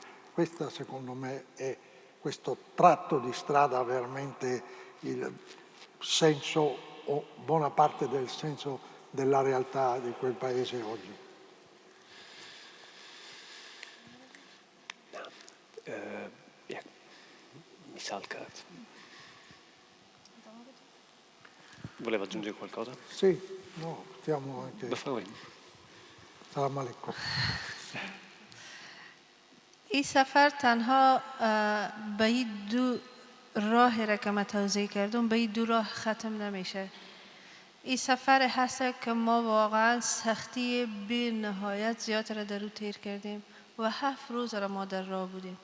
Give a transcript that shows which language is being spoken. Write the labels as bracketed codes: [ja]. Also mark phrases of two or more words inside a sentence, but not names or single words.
[it] Questa, secondo me, è questo tratto di strada veramente il senso o buona parte del senso della realtà di quel paese oggi. Misalka, voleva aggiungere qualcosa? Sì, no, stiamo anche... [ar] سلام عليكم. [fa] این سفر تنها به این 2 راهی را که من توضیح کردم به این 2 راه ختم نمیشه. این سفر هست که ما واقعا سختی بی نهایت زیاد را در او تیر کردیم و 7 روز را ما در راه بودیم.